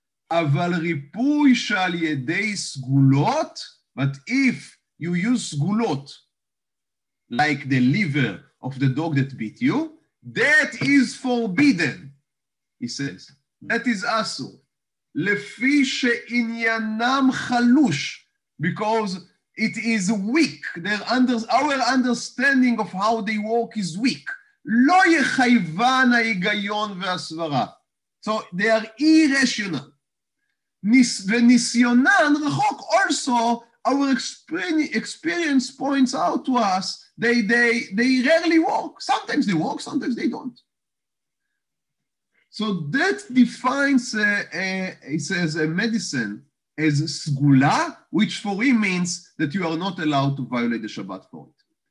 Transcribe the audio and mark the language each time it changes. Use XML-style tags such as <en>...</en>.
<he>אבל ריפוי שעל ידי סגולות,</he> <en>but if you use סגולות, like the liver of the dog that bit you, that is forbidden, he says. That is אסור.</en> <he>לפי שעניינם חלוש,</he> <en>because it is weak. Our understanding of how they work is weak.</en> <he>לא יחייבן ההיגיון והסברה.</he> <en>So they are irrational.</en> <he>וניסיונן רחוק,</he> <en>also our experience points out to us they rarely work. Sometimes they work, sometimes they don't. So that defines, it says, a medicine as סגולה, which for him means that you are not allowed to violate the Shabbat for it.</en>